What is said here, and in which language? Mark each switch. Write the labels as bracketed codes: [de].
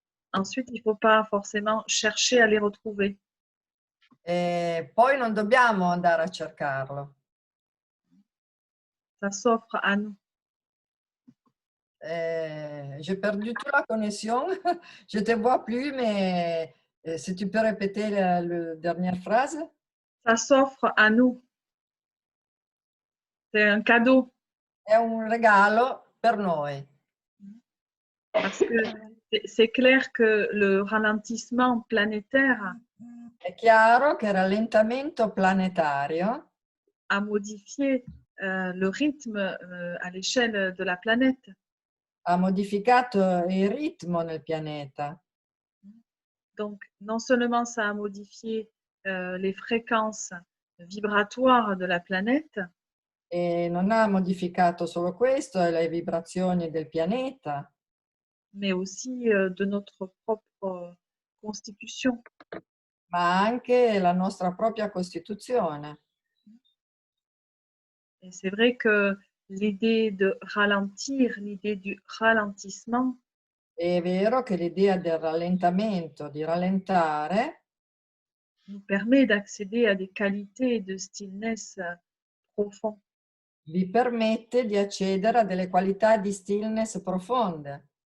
[fr] ensuite, il ne faut pas forcément chercher à les retrouver. [it] poi non dobbiamo andare a cercarlo. [fr] Ça s'offre à nous. J'ai perdu toute la connexion. Je te vois plus, mais si tu peux répéter la dernière phrase. Ça s'offre à nous. C'est un cadeau. [it] È un regalo per noi. [fr] Parce que c'est clair que le ralentissement planétaire [it] È chiaro che il rallentamento planetario [fr] a modifié le rythme à l'échelle de la planète. [it] ha modificato il ritmo nel pianeta. [fr] Donc, non seulement ça a modifié les fréquences vibratoires de la planète, [it] E non ha modificato solo questo, le vibrazioni del pianeta, [fr] mais aussi de notre propre constitution. [it] ma anche la nostra propria costituzione. [fr] Et c'est vrai que l'idée de ralentir, l'idée du ralentissement, [it] È vero che l'idea del rallentamento, di rallentare, [fr] nous permet d'accéder à des qualités de stillness profond. [it] vi permette di accedere a delle qualità di stillness profonde.